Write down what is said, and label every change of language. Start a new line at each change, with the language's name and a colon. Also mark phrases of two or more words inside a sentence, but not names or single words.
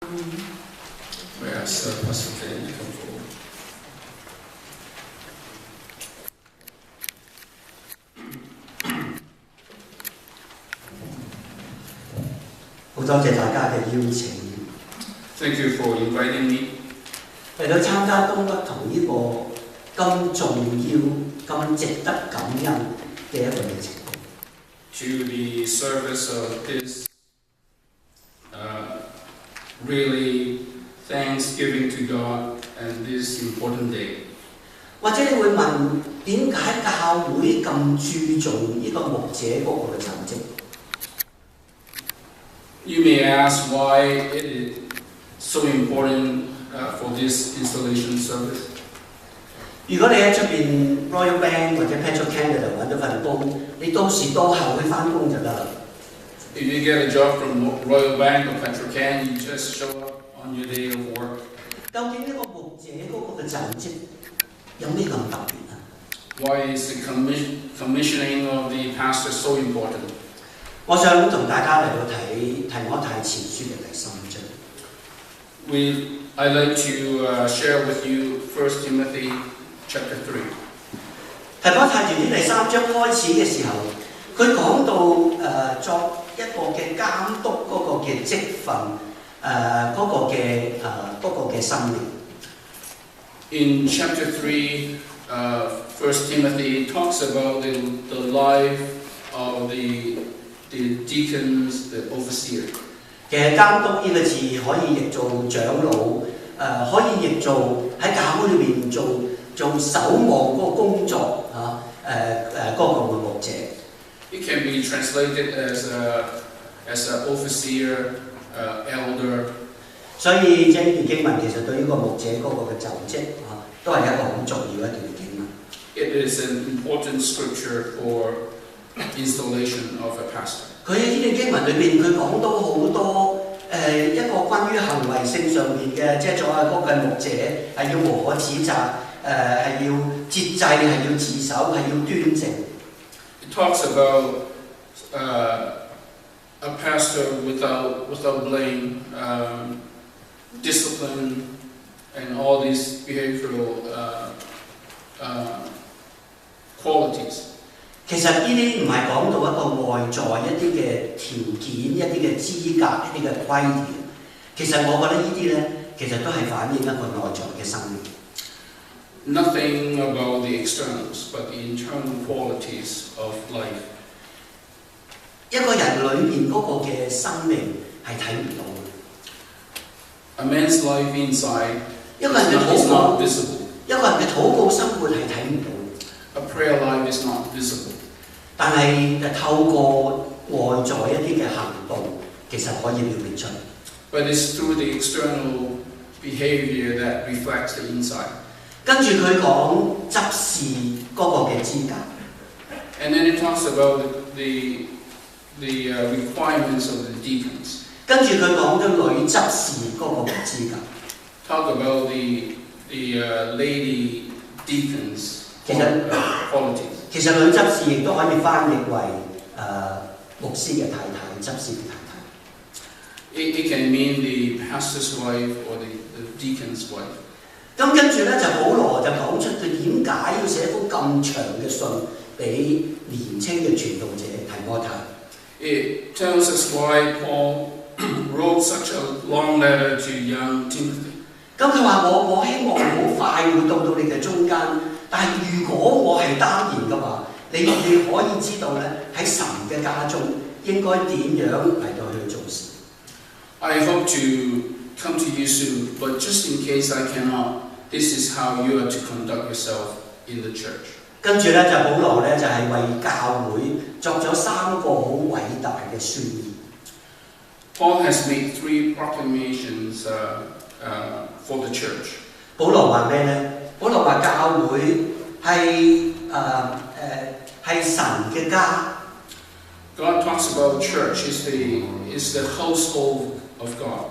English: We ask Pastor Kenny to come forward.
Cantonese: 好多謝大家嘅邀請，
English: Thank you for inviting me
Cantonese: 嚟到參加東北堂呢個咁重要、咁值得感恩嘅一個嘅情況。
English: to the service of this really thanksgiving to God and this important day.
Cantonese: 或者你會問點解教會咁注重呢個牧者嗰個嘅就職？
English: You may ask why it is so important for this installation service.
Cantonese: 如果你喺出邊 Royal Bank 或者 Petro Canada 揾到份工，你到時到後去翻工就得啦。
English: If you get a job from Royal Bank or Petrocan, you just show up on your day of work.
Cantonese: 究竟呢個牧者嗰個嘅就職有咩咁特別啊？
English: Why is the commissioning of the pastor so important?
Cantonese: 我想同大家嚟到睇提摩太前書嘅第3章。
English: I'd like to share with you 1 Timothy chapter 3.
Cantonese: 提摩太前書第3章開始嘅時候，佢講到作一個嘅監督嗰個嘅職分，嗰個嘅生命。
English: In chapter 3, 1 Timothy talks about the life of the deacons, the overseer.
Cantonese: 其實監督呢個字可以譯做長老，可以譯做喺教會裏面做守望嗰個工作嗰個嘅牧者。
English: It can be translated as an overseer, elder.
Cantonese: 所以呢段經文其實對呢個牧者嗰個嘅就職都係一個好重要一段經文。
English: It is an important scripture for installation of a pastor.
Cantonese: 佢喺呢段經文裏邊，佢講到好多一個關於行為性上面嘅，即係作為嗰個牧者係要無可指責，係要節制，係要自守，係要端正。
English: It talks about a pastor without blame, discipline, and all these behavioral qualities.
Cantonese: 其實呢啲唔係講到一個外在一啲嘅條件、一啲嘅資格、一啲嘅規條。其實我覺得呢啲咧，其實都係反映一個內在嘅生命。
English: Nothing about the externals, but the internal qualities of life.
Cantonese: 一個人裏面嗰個嘅生命係睇唔到嘅。
English: A man's life inside
Cantonese: 一個人嘅
English: is
Cantonese: 禱
English: not
Cantonese: 告，
English: visible.
Cantonese: 一個人嘅禱告生活係睇唔到。
English: A prayer life is not visible.
Cantonese: 但係透過外在一啲嘅行動，其實可以表現出嚟。
English: But it's through the external behavior that reflects the inside.
Cantonese: 跟住佢講執事嗰個嘅資格。
English: And then it talks about the requirements of the deacons.
Cantonese: 跟住佢講咗女執事嗰個嘅資格。
English: Talk about the lady deacons qualities.
Cantonese: 其實女執事亦都可以翻譯為牧師嘅太太、執事嘅太太。
English: It can mean the pastor's wife or the deacon's wife.
Cantonese: 咁跟住咧就保羅就講出佢點解要寫封咁長嘅信俾年青嘅傳道者提摩太。
English: It tells us why Paul wrote such a long letter to young Timothy.
Cantonese: 咁佢話我希望好快會到你嘅中間，但係如果我係單言嘅話，你可以知道咧喺神嘅家中應該點樣嚟到去做事。
English: I hope to come to you soon, but just in case I cannot, this is how you are to conduct yourself in the church.
Cantonese: 跟住咧就保羅咧就係為教會作咗3個好偉大嘅宣言。
English: Paul has made 3 proclamations for the church.
Cantonese: 保羅話咩咧？保羅話教會係神嘅家。
English: God talks about church is the household of God.